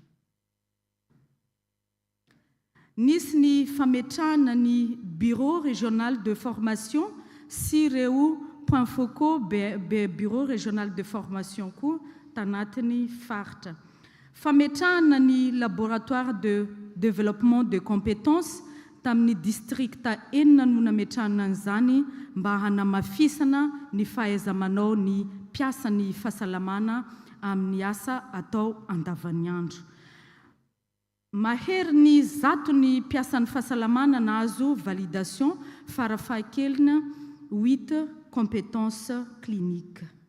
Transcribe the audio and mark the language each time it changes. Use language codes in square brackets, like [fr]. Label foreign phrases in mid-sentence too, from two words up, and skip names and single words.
[mg] Nisy ny fametrahana ny [fr] bureau régional de formation [mg] sy ireo [fr] point focaux bureau régional de formation [mg] koa tanatin'ny faritra. Fametrahana ny [fr] laboratoire de développement de compétences [mg] tamin'ny districta enina no nametrahana an'izany mba hanamafisana ny fahaiza-manao ny mpiasan'ny fahasalamana amin'ny asa atao andavanandro. Mahery ny zato ny mpiasan'ny fahasalamana nahazo validation farafahakelina 8 [fr] compétences cliniques.